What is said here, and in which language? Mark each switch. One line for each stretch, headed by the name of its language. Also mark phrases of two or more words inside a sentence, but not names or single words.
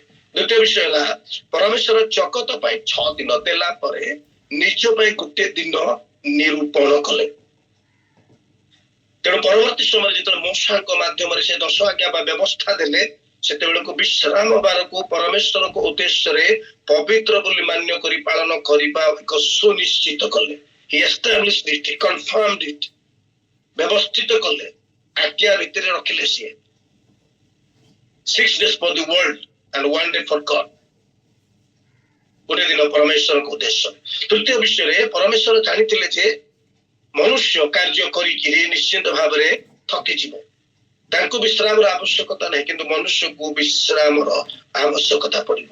Odia: ଦ୍ୱିତୀୟ ବିଷୟ ହେଲା ପରମେଶ୍ୱର ଜଗତ ପାଇଁ 6 ଦିନ ଦେଲା ପରେ ନିଜ ପାଇଁ ଗୋଟେ ଦିନ ନିରୂପଣ କଲେ। ତେଣୁ ପରବର୍ତ୍ତୀ ସମୟରେ ଯେତେବେଳେ ମୂଷାଙ୍କ ମାଧ୍ୟମରେ ସେ 10 ଆଜ୍ଞା ବା ବ୍ୟବସ୍ଥା ଦେଲେ, ସେତେବେଳକୁ ବିଶ୍ରାମ ବାରକୁ ପରମେଶ୍ୱରଙ୍କ ଉଦ୍ଦେଶ୍ୟରେ ପବିତ୍ର ବୋଲି ମାନ୍ୟ କରି ପାଳନ କରିବା ଏକ ସୁନିଶ୍ଚିତ କଲେ।
English: He established it, he confirmed it,
Odia: ବ୍ୟବସ୍ଥିତ କଲେ, ଆଜ୍ଞା ଭିତରେ ରଖିଲେ ସିଏ।
English: 6 days for the world and 1 day for God,
Odia: ଗୋଟେ ଦିନ ପରମେଶ୍ୱରଙ୍କ ଉଦ୍ଦେଶ୍ୟ। ତୃତୀୟ ବିଷୟରେ ପରମେଶ୍ୱର ଜାଣିଥିଲେ ଯେ ମନୁଷ୍ୟ କାର୍ଯ୍ୟ କରିକିରି ନିଶ୍ଚିତ ଭାବରେ ଥକିଯିବ, ତାଙ୍କୁ ବିଶ୍ରାମର ଆବଶ୍ୟକତା ନାହିଁ, କିନ୍ତୁ ମନୁଷ୍ୟକୁ ବିଶ୍ରାମର ଆବଶ୍ୟକତା ପଡିବ।